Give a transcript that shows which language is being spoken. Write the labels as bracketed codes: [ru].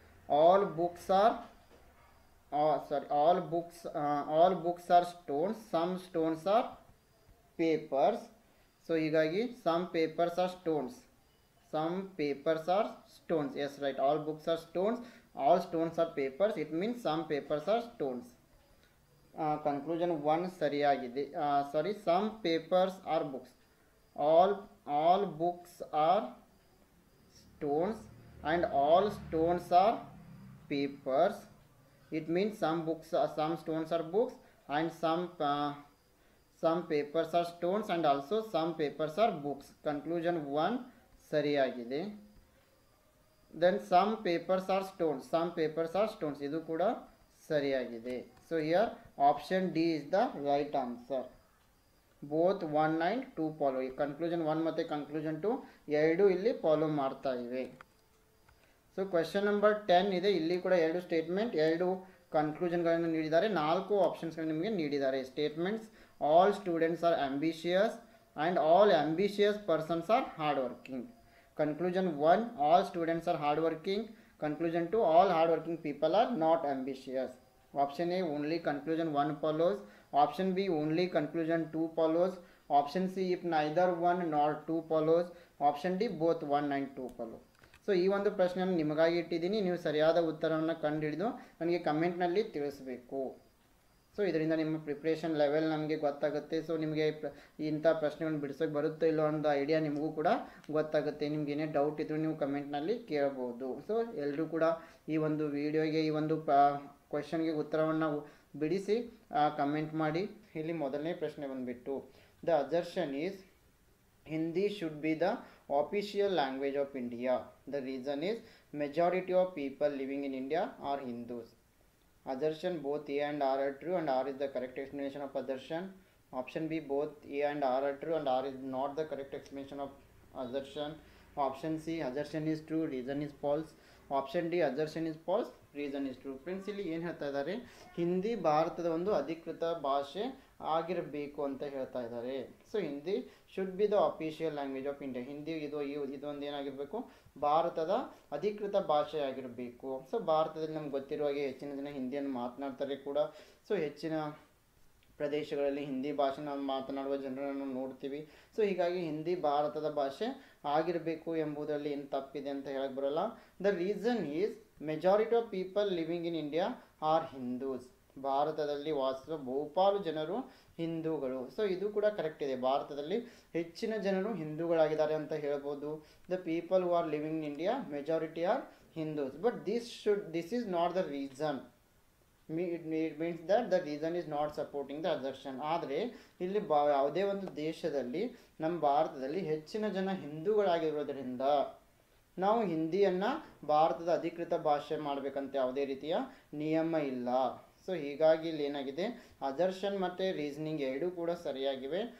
[en] All books are all books are stones. Some stones are papers. So ಹೀಗಾಗಿ some papers are stones. Some papers are stones. Yes, right. All books are stones. All stones are papers. It means some papers are stones. Conclusion 1 [kn] ಸರಿಯಾಗಿದೆ. [en] Some papers are books. All books are stones and all stones are papers. It means some stones are books and some papers are stones and also some papers are books. Conclusion 1 [kn] ಸರಿಯಾಗಿದೆ. [en] Then some papers are stones. Some papers are stones. [kn] ಇದು ಕೂಡ ಸರಿಯಾಗಿದೆ. [en] So here option D is the right answer. Both 1 and 2 follow. [kn] Conclusion 1 ಮತ್ತು conclusion 2 ಎರಡು ಇಲ್ಲಿ follow ಮಾಡ್ತಾ ಇವೆ. So question number 10 ಇದೆ. ಇಲ್ಲಿ ಕೂಡ ಎರಡು ಸ್ಟೇಟ್ಮೆಂಟ್, ಎರಡು ಕನ್ಕ್ಲೂಷನ್ಗಳನ್ನು ನೀಡಿದ್ದಾರೆ. [en] 4 [kn] ಆಪ್ಷನ್ಸ್ಗಳು ನಿಮಗೆ ನೀಡಿದ್ದಾರೆ. [en] Statements: all students are ambitious and all ambitious persons are hard working. Conclusion 1: all students are hard working. Conclusion 2: all hard working people are not ambitious. Option A: only conclusion 1 follows. Option B: only conclusion 2 follows. Option C: if neither 1 nor 2 follows. Option D: both 1 and 2 follow. [kn] So ಈ ಒಂದು ಪ್ರಶ್ನೆಯನ್ನು ನಿಮಗಾಗಿ ಇಟ್ಟಿದ್ದೀನಿ. ನೀವು ಸರಿಯಾದ ಉತ್ತರವನ್ನು ಕಂಡುಹಿಡಿದು ನನಗೆ ಕಮೆಂಟ್ನಲ್ಲಿ ತಿಳಿಸಬೇಕು. ಸೊ ಇದರಿಂದ ನಿಮ್ಮ ಪ್ರಿಪ್ರೇಷನ್ ಲೆವೆಲ್ ನಮಗೆ ಗೊತ್ತಾಗುತ್ತೆ. ಸೊ ನಿಮಗೆ ಇಂಥ ಪ್ರಶ್ನೆಗಳನ್ನು ಬಿಡಿಸೋಕೆ ಬರುತ್ತೋ ಇಲ್ಲೋ ಅನ್ನೋ ಐಡಿಯಾ ನಿಮಗೂ ಕೂಡ ಗೊತ್ತಾಗುತ್ತೆ. ನಿಮ್ಗೆ ಏನೇ ಡೌಟ್ ಇದ್ದರೂ ನೀವು ಕಮೆಂಟ್ನಲ್ಲಿ ಕೇಳಬಹುದು. ಸೊ ಎಲ್ಲರೂ ಕೂಡ ಈ ಒಂದು ವಿಡಿಯೋಗೆ, ಈ ಒಂದು ಕ್ವೆಶನ್ಗೆ ಉತ್ತರವನ್ನು ಬಿಡಿಸಿ ಕಮೆಂಟ್ ಮಾಡಿ. ಇಲ್ಲಿ ಮೊದಲನೇ ಪ್ರಶ್ನೆ ಬಂದುಬಿಟ್ಟು, [en] The assertion is Hindi should be the official language of India. The reason is majority of people living in India are Hindus. Assertion: both A and R are true and R is the correct explanation of assertion. Option B: both A and R are true and R is not the correct explanation of assertion. Option C: assertion is true, reason is false. Option D: assertion is false, reason is true. [kn] Friends, ಇಲ್ಲಿ ಏನು ಹೇಳ್ತಾ ಇದ್ದಾರೆ, ಹಿಂದಿ ಭಾರತದ ಒಂದು ಅಧಿಕೃತ ಭಾಷೆ ಆಗಿರಬೇಕು ಅಂತ ಹೇಳ್ತಾ ಇದ್ದಾರೆ. [en] So Hindi should be the official language of India. [kn] Hindi ಇದೊಂದು ಏನಾಗಿರಬೇಕು, ಭಾರತದ ಅಧಿಕೃತ ಭಾಷೆ ಆಗಿರಬೇಕು. ಸೊ ಭಾರತದಲ್ಲಿ ನಮ್ಗೆ ಗೊತ್ತಿರುವ ಹಾಗೆ ಹೆಚ್ಚಿನ ಜನ ಹಿಂದಿಯನ್ನು ಮಾತನಾಡ್ತಾರೆ ಕೂಡ. ಸೊ ಹೆಚ್ಚಿನ ಪ್ರದೇಶಗಳಲ್ಲಿ ಹಿಂದಿ ಭಾಷೆನ ಮಾತನಾಡುವ ಜನರನ್ನು ನೋಡ್ತೀವಿ. ಸೊ ಹೀಗಾಗಿ ಹಿಂದಿ ಭಾರತದ ಭಾಷೆ ಆಗಿರಬೇಕು ಎಂಬುದರಲ್ಲಿ ಏನು ತಪ್ಪಿದೆ ಅಂತ ಹೇಳಕ್ಕೆ ಬರೋಲ್ಲ. [en] The reason is majority of people living in India are Hindus. [kn] ಭಾರತದಲ್ಲಿ ವಾಸಿಸುವ ಬಹುಪಾಲು ಜನರು ಹಿಂದೂಗಳು. ಸೊ ಇದು ಕೂಡ ಕರೆಕ್ಟ್ ಇದೆ. ಭಾರತದಲ್ಲಿ ಹೆಚ್ಚಿನ ಜನರು ಹಿಂದೂಗಳಾಗಿದ್ದಾರೆ ಅಂತ ಹೇಳ್ಬೋದು. [en] The people who are living in India majority are Hindus. But this is not the reason. It means that the reason is not supporting the assertion. [kn] ಆದರೆ ಇಲ್ಲಿ ಯಾವುದೇ ಒಂದು ದೇಶದಲ್ಲಿ, ನಮ್ಮ ಭಾರತದಲ್ಲಿ ಹೆಚ್ಚಿನ ಜನ ಹಿಂದೂಗಳಾಗಿರೋದ್ರಿಂದ ನಾವು ಹಿಂದಿಯನ್ನು ಭಾರತದ ಅಧಿಕೃತ ಭಾಷೆ ಮಾಡಬೇಕಂತ ಯಾವುದೇ ರೀತಿಯ ನಿಯಮ ಇಲ್ಲ. ಸೊ ಹೀಗಾಗಿ ಇಲ್ಲಿ ಏನಾಗಿದೆ, ಅಸರ್ಷನ್ ಮತ್ತು ರೀಸನಿಂಗ್ ಎರಡೂ ಕೂಡ ಸರಿಯಾಗಿವೆ.